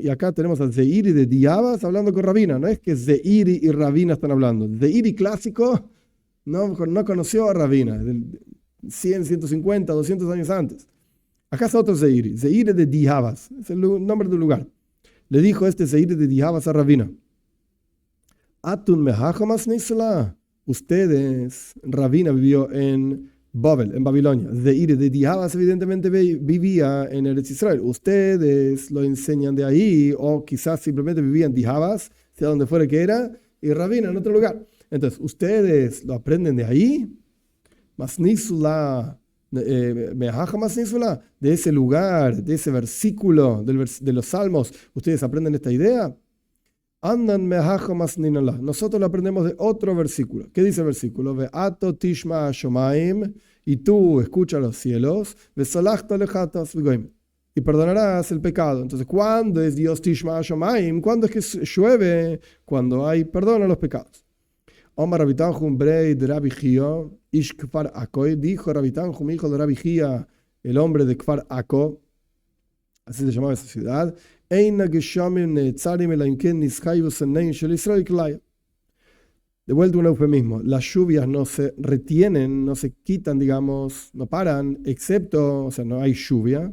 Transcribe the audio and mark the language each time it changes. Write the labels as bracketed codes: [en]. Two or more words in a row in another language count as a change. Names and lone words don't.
[es] Y acá tenemos a Zeiri de Diabas hablando con Rabina. No es que Zeiri y Rabina están hablando. Zeiri clásico no conoció a Rabina. 100, 150, 200 años antes. Acá está otro Zeiri. Zeiri de Diabas. Es el nombre del lugar. Le dijo este Zeiri de Diabas a Rabina. [arc] אתון מהתם מתניתו לה. [es] Ustedes, Rabina vivió en Babel, en Babilonia. Zeiri de Diabas evidentemente vivía en Eretz Israel. Ustedes lo enseñan de ahí, o quizás simplemente vivían en Diabas, sea donde fuera que era, y Rabina en otro lugar. Entonces, ustedes lo aprenden de ahí. [arc] מתם מתניתו. [es] De ese lugar, de ese versículo de los Salmos, ¿ustedes aprenden esta idea? Andan nosotros lo aprendemos de otro versículo. ¿Qué dice el versículo? [he] ואתה תשמע השמים, [es] y tú escucha los cielos, [he] וסלחת לחטאת וגוים, [es] y perdonarás el pecado. Entonces, ¿cuándo es Dios [he] תשמע השמים? [es] ¿Cuándo es que llueve? Cuando hay perdón a los pecados. [arc] אמר רבי תנחום בריה דרבי חייא איש כפר עכו, [es] dijo Rabbi Tanjum, hijo de Rabbi Jia, el hombre de Kfar Ako, así se llamaba esa ciudad, de vuelta un eufemismo, las lluvias no se retienen, no se quitan, digamos, no paran, excepto, o sea, no hay lluvia.